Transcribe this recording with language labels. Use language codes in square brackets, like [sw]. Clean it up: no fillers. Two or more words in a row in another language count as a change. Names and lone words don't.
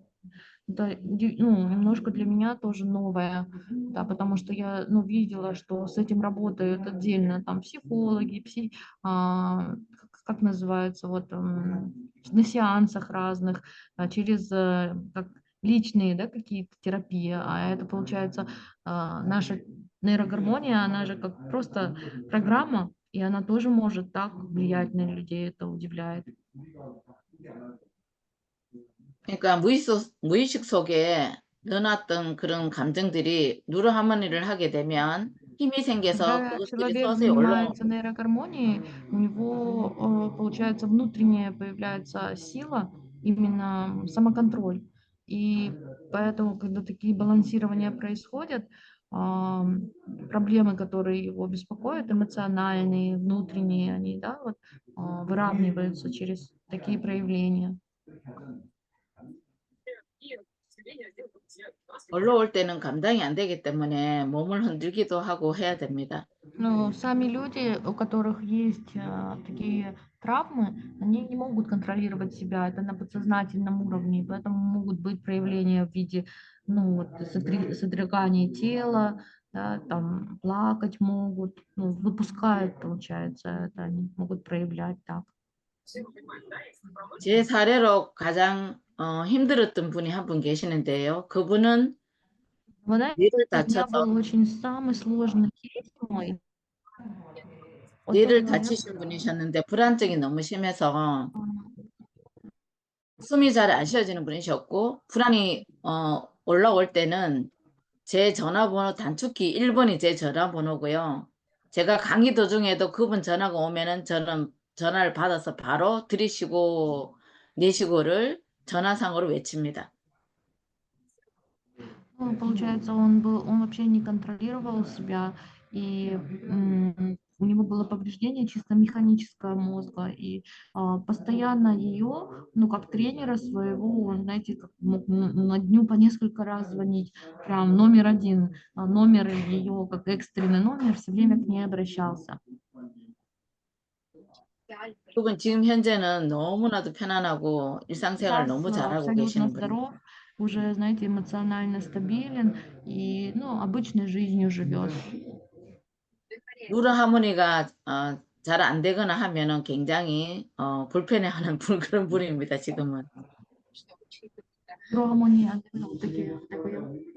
[ru] Это ну, немножко для меня тоже новое, да, потому что я, ну, видела, что с этим работают отдельно там психологи, как называется, вот на сеансах разных, через как личные, да, какие-то терапии, а это получается наша нейрогармония, она же как просто программа, и она тоже может так влиять на людей, это удивляет. [ko] 그러니까 무의식 속에 넣어놨던 그런 감정들이 뉴로하모니를 하게 되면 힘이 생겨서 [ru] Когда [ko] 그것들이 [ru] человек [ko] 서서히 올라오고 [ru] занимается нейрогармонией, у него, получается, внутренняя появляется сила, именно самоконтроль. И поэтому, когда такие балансирования происходят, проблемы, которые его беспокоят, эмоциональные, внутренние, они, да, вот, выравниваются через такие проявления. [ko] 올라올 때는 감당이 안 되기 때문에 몸을 흔들기도 하고 해야 됩니다. [ru] Ну, сами люди, у которых есть такие травмы, они не могут контролировать себя, это на подсознательном уровне, поэтому могут быть проявления в виде, ну, вот, содрогания тела, да, там, плакать могут, ну, выпускают, получается, это они могут проявлять так. [ko] 제 사례로 가장 힘들었던 분이 한 분 계시는데요. 그분은 [ru] Вы знаете, [ko] 뇌를 [ru] у меня [ko] 다쳐서 [ru] был очень самый сложный кейс мой. [ko] 어떤 뇌를 거요? 다치신 분이셨는데 불안증이 너무 심해서 숨이 잘 안 쉬어지는 분이셨고 불안이 올라올 때는 제 전화번호 단축키 1번이 제 전화번호고요. 제가 강의 도중에도 그분 전화가 오면은 저는 전화를 받아서 바로 들이시고 내시고를 전화상으로 외칩니다. [ru] Ну, получается, он вообще не контролировал себя, и у него было повреждение чисто механического мозга, и постоянно ее, ну, как тренера своего, он, знаете, как мог на дню по несколько раз звонить, прям номер один, номер ее, как экстренный номер, все время к ней обращался. [ko] 그분 지금 현재는 너무나도 편안하고 일상생활 [ru] Сейчас [ko] 너무 잘하고 [ru] абсолютно [ko] 계시는 분이에요. [ru] здоров, уже, знаете, эмоционально стабилен и, ну, обычной жизнью живет. [ko] 누르 하모니가 잘 안 되거나 하면은 굉장히 불편해하는 그런 분입니다. 지금은. Романі, а не такі, такою.